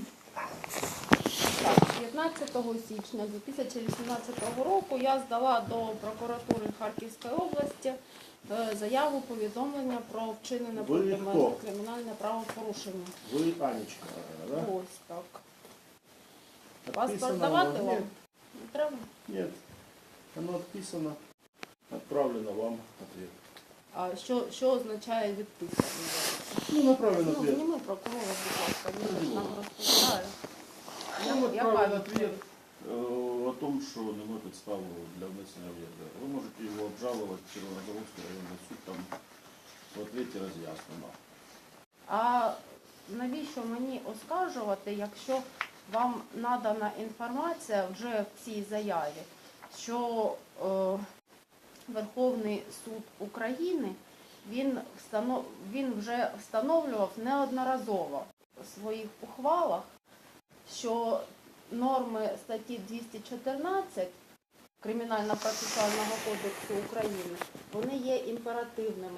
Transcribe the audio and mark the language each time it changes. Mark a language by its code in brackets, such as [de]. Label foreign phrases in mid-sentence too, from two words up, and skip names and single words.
[uk] 15 січня 2018 року я здала до прокуратури Харківської області заяву повідомлення про вчинене проти мене кримінальне правопорушення. Ви Анечка, да? Ось так. Паспорт давати вам? Не треба? [ru] Нет. Оно отписано, отправлено вам ответ. [uk] А що означає відписано? Ну, [ru] направлен Ну, ответ. [uk] зніми прокурора, будь ласка, він ж нам розповідає. Нам Яка [ru] отправлен [uk] відповідь? [ru] ответ о том, [uk] що немає підстави для внесення в ЄРДР. Ви можете його обжалувати в Червонозаводський районний суд, там в ответе роз'яснено. А навіщо мені оскаржувати, якщо вам надана інформація вже в цій заяві, що Верховний суд України, він вже встановлював неодноразово в своїх ухвалах, що норми статті 214 Кримінально-процесуального кодексу України, вони є імперативними.